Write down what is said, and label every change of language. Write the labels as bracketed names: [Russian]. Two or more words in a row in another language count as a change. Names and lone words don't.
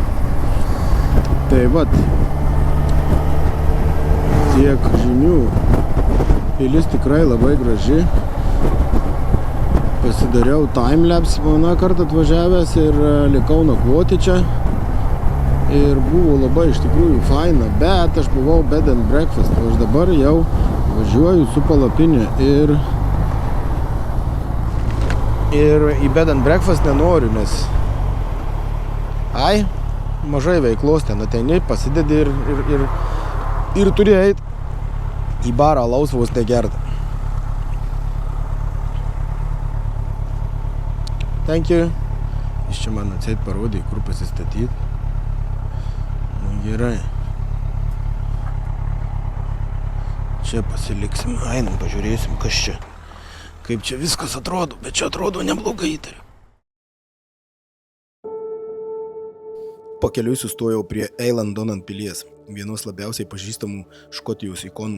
[Lithuanian] Tai vat, tiek žinių. Pilis tikrai labai graži. Pasidariau timelapse vieną kartą atvažiavęs ir likau nakvoti čia. Ir buvo labai iš tikrųjų faina, bet aš buvau [English] bed and breakfast. [Lithuanian] Aš dabar jau važiuoju su palapinė ir į [English] bed and breakfast [Lithuanian] nenoriu, nes mažai veiklos ten ateini, pasidedi ir turi eit į barą alaus vos negert. [English] Thank you. [Lithuanian] Jis čia man atseit parodė, kur pasistatyti. Nu gerai. Čia pasiliksim, einam, pažiūrėsim, kas čia. Kaip čia viskas atrodo, bet čia atrodo neblogai įtariu. Pakeliui sustojau prie Eilean Donan pilies, vienos labiausiai pažįstamų Škotijos ikonų.